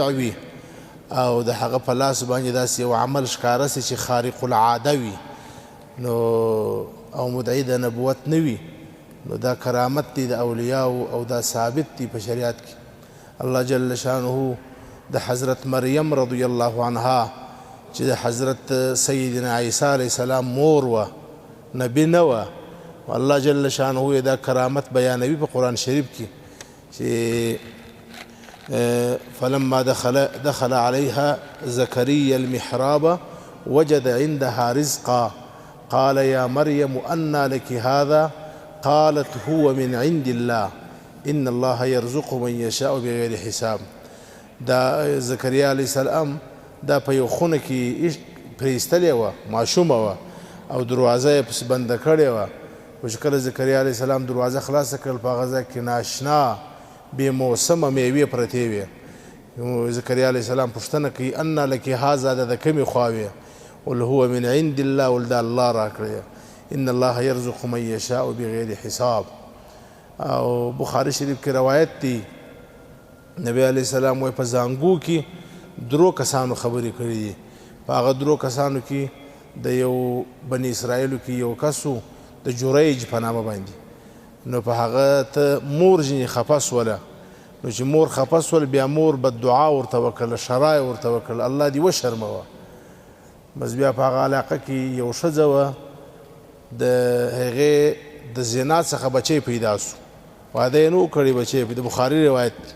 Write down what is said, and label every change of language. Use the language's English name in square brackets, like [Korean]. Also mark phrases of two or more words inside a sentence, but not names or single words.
[Pashto] وي او د هغه په لاس باندې داسې یو عمل ښکاره سي چې خارق العاده وي نو او مدعی د نبوت نه وي نو دا کرامت دی د اولیاء او دا ثابت دی په شریعت کې الله [Arabic] جل شانه [Pashto] د حضرت مریم [Arabic] رضی الله عنها [Pashto] چې د حضرت سیدنا عیسی [Arabic] علیه السلام [Pashto] مور و نبی نه و الله [Arabic] جل شانه [Pashto] دا کرامت بیانوي په قرآن شریف کې چې [Arabic] فلما دخل عليها زكريا المحراب وجد عندها رزقا قال يا مريم أنى لك هذا قالت هو من عند الله إن الله يرزق من يشاء بغير حساب [Pashto] دا زكريا عليه السلام دا په یو خونه کې پرېستلې وه ماشومه وه او دروازه یې پسې بنده کړې وه خو چې کله زکریا [Arabic] علیه السلام [Pashto] دروازه خلاصه کړل په هغه ځای کې ناشنا بې موسمه میوې پرتې وې زکریا [Arabic] علیه السلام [Pashto] پوښتنه کوي [Arabic] انا لکې هذا [Pashto] د کومې خوا وې [Arabic] قل هو من عند الله [Pashto] ول دا الله راکړی [Arabic] ان الله يرزق من يشاء بغیر حساب [Pashto] او بخاری شریف کې روایت دی نبی [Arabic] علیه السلام [Pashto] وایي په زانګو کې درو کسانو خبرې کړي دي په هغه درو کسانو کې د یو بني اسرائیلو کې یو کسو د جریج په نامه باندې نو په هغه ته مور ځینې خفه سوله نو چې مور خفه سول بیا مور بددعا ورته وکړله شرای ورته وکړله الله دې وشرموه بس بیا په هغه علاقه کې یو ښځه وه د هغې د زنا څخه بچی پیدا سو واده یې نه کړی بچی د بخاري روایت